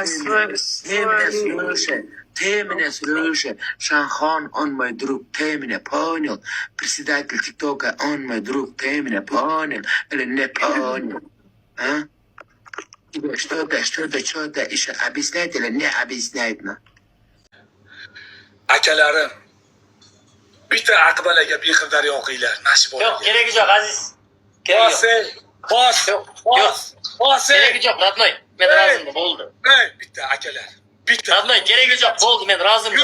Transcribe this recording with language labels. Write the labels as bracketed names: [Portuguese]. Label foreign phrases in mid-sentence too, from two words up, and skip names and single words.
[Russian] свой... ты меня слушай, Шанхон, он мой друг, ты меня понял, председатель ТикТока, он мой друг, ты меня понял или не понял, а? Тебе что-то еще объяснять или не объяснять, на? [Uzbek] Akalarim, bitta aqbalaga beqirdaryo o'qinglar, nasib bo'ladi. Yo'q, keragi yo'q, Aziz. Bos. Keragi yo'q, Radnoy. Men roziman, bo'ldi. Ey, bitta akalar. Bitta. Radnoy, keragi yo'q, bo'ldi, men roziman.